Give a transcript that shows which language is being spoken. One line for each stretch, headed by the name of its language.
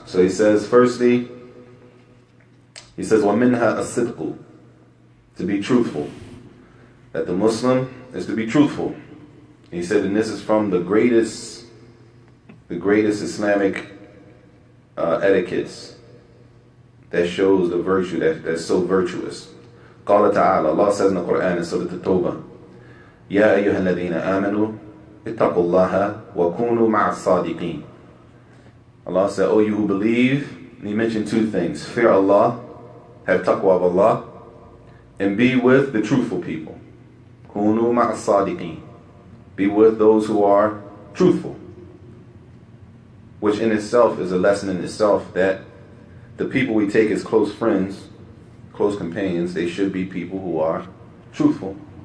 English: So he says, firstly,
Arabic: وَمِنْهَا الصِّدْقُ,
English: to be truthful. That the Muslim is to be truthful. He said, and this is from the greatest Islamic etiquettes that shows the virtue that's so virtuous.
Arabic: قال تعالى,
English: Allah says in the Quran in Surah At-Tawbah,
Arabic: يَا أَيُّهَا الَّذِينَ آمَنُوا اتَّقُوا اللَّهَ وَكُونُوا مَعَ الصَّادِقِينَ.
English: Allah said, oh, you who believe, and he mentioned two things: fear Allah, have taqwa of Allah, and be with the truthful people.
Arabic: Kunu ma'a sadiqeen.
English: Be with those who are truthful. Which in itself is a lesson in itself, that the people we take as close friends, close companions, they should be people who are truthful.